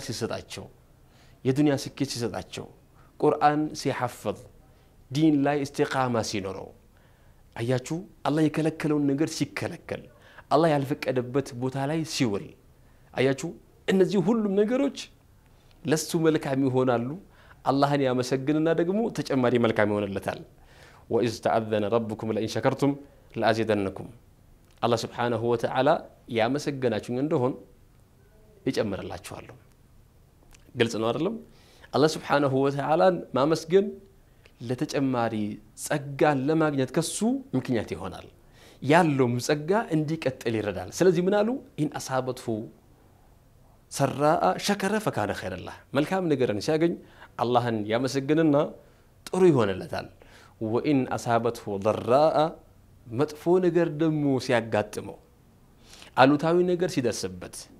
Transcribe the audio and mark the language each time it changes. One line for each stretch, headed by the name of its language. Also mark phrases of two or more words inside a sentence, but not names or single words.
Amharic: ሲሰጣቸው የዱንያ ስኬት ሲሰጣቸው ቁርአን ሲሐፍዝ ዲን ላይ ኢስቲቃማ ሲኖረው አያችሁ አላህ የከለከለውን ነገር ሲከለከል አላህ ያልፈቀደበት ቦታ ላይ ሲውል አያችሁ እነዚህ ሁሉም ነገሮች ለሱ መልካም ይሆናሉ። አላህን ያመሰግንና ደግሞ ተጨማሪ መልካም ይሆንለታል።
Arabic: وإذ تأذن ربكم لئن شكرتم لأزيدنكم الله سبحانه وتعالى
Amharic: ያመሰገናችሁ እንደሆን ይጨምርላችኋል። ግልጽ ነው አይደለም?
Arabic: الله سبحانه وتعالى
Amharic: ማመስገን ለተጨማሪ ጸጋን ለማግኘት ከሱ ምክንያት ይሆናል። ያለው ጸጋ እንዲቀጥል ይረዳል። ስለዚህ ምን አሉ?
Arabic: إن أصابته سراء شكر فكان خيرا له
Amharic: መልካም ነገርን ሲያገኝ አላህን ያመሰግንና ጥሩ ይሆንለታል።
Arabic: وإن أصابته ضراء
Amharic: መጥፎ ነገር ደግሞ ሲያጋጥመው አሉታዊ ነገር ሲደርስበት